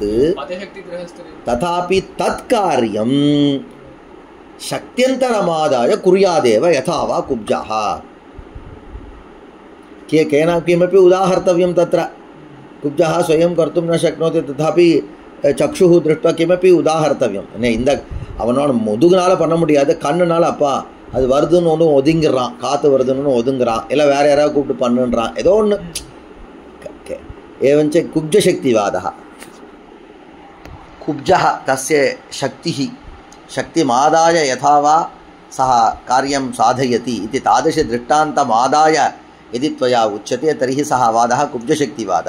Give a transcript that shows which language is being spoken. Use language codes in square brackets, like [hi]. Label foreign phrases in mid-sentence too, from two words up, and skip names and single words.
[sa] तथापि तत्कार्यं शक्त्यन्तरमादाय कुर्यादेव यथा वा कुब्जः। केन किमपि उदाहर्तव्यं तत्र। कुब्जः स्वयं कर्तुं न शक्नोति, तथापि चक्षुः दृष्ट्वा किमपि उदाहर्तव्यं. [ta] இந்த அவனோட முதுகுனால பண்ண முடியாது, கண்ணுனால அப்பா அது வருதுன்னு ஒன்று ஒதுங்கிடுறான், காற்று வருதுன்னு ஒதுங்குறான், இல்லை வேறு யாராவது கூப்பிட்டு பண்ணுன்றான், ஏதோ ஒன்று. [sa] एवञ्च कुब्जशक्तिवादः, कुब्जः तस्य शक्तिः शक्तिमादाय यथा वा सः कार्यं साधयति इति तादृशदृष्टान्तमादाय यदि त्वया उच्यते तर्हि सः वादः कुब्जशक्तिवादः।